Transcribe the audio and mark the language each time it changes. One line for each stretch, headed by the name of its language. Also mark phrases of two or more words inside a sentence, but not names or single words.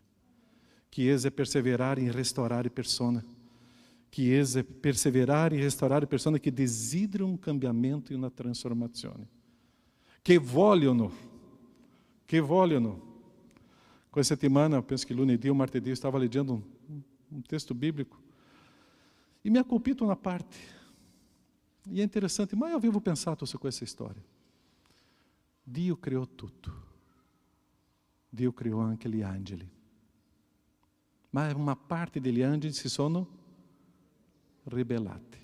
Italian: Chiesa è perseverare in restaurare persone. Chiesa è perseverare in restaurare persone che desiderano un cambiamento e una trasformazione. Che vogliono. Questa settimana, penso che lunedì o martedì, stavo leggendo
Portuguese: um texto bíblico
Italian: e mi ha colpito una parte. E è interessante, ma io avevo pensato su questa storia. Dio criò tutto. Dio criò anche gli angeli. Ma una parte degli angeli si sono ribellati.